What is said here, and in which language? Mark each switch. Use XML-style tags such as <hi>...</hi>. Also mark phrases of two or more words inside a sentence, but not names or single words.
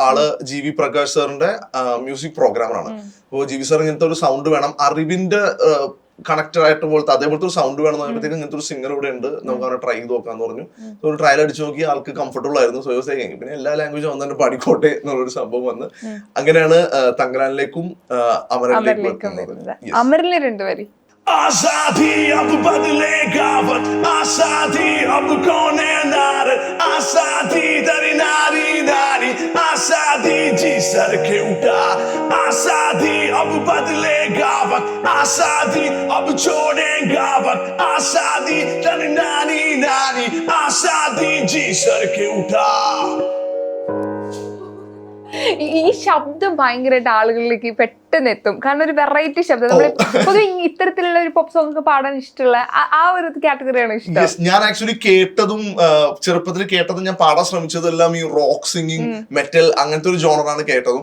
<ml>ആള് GV പ്രകാശ് സാറിന്റെ</ml> <en>music programmer.</en> <ml>അപ്പോൾ GV സാർ ഇങ്ങനത്തെ ഒരു സൗണ്ട് വേണം, അറിവിന്റെ കണക്റ്റഡ് ആയിട്ട് പോലത്തെ അതേപോലത്തെ ഒരു സൗണ്ട് വേണം എന്ന് പറയുമ്പോഴത്തേക്കും ഇങ്ങനത്തെ ഒരു സിംഗർ ഇവിടെ ഉണ്ട്, നമുക്ക് അവരെ ട്രൈ ചെയ്ത് നോക്കാന്ന് പറഞ്ഞു. ഒരു ട്രയൽ അടിച്ചു നോക്കി, ആൾക്ക് കംഫർട്ടബിൾ ആയിരുന്നു. സോ പിന്നെ എല്ലാ ലാംഗ്വേജും വന്നു തന്നെ പാടിക്കോട്ടെ എന്നുള്ളൊരു സംഭവം വന്ന് അങ്ങനെയാണ് തങ്കലാനിലേക്കും അമരനിലേക്കും വരുന്നത്. അമരനിലെ രണ്ടുപേരി</ml> <hi>आजादी अब बदलेगा वक्त, आजादी अब कौन है नार, आजादी दरी नारी नारी, आजादी जी सर के उठा, आजादी अब बदलेगा वक्त, आजादी अब छोड़ेगा वक्त, आजादी दरी नारी नारी, आजादी जी सर के उठा.</hi> <ml>ഈ ശബ്ദം ഭയങ്കരമായിട്ട് ആളുകളിലേക്ക് പെട്ടെന്ന് എത്തും. കാരണം ഒരു വെറൈറ്റി ശബ്ദം. നമ്മൾ പൊതുവെ ഇത്തരത്തിലുള്ള ഒരു</ml> <en>pop song</en> <ml>ഒക്കെ പാടാൻ ഇഷ്ടമുള്ള ആ ഒരു കാറ്റഗറിയാണ് ഇഷ്ടം. ഞാൻ ആക്ച്വലി കേട്ടതും ചെറുപ്പത്തിൽ കേട്ടതും ഞാൻ പാടാൻ ശ്രമിച്ചതെല്ലാം ഈ</ml> <en>rock singing,</en> <ml>മെറ്റൽ അങ്ങനത്തെ ഒരു ജോണറാണ് കേട്ടതും.</ml>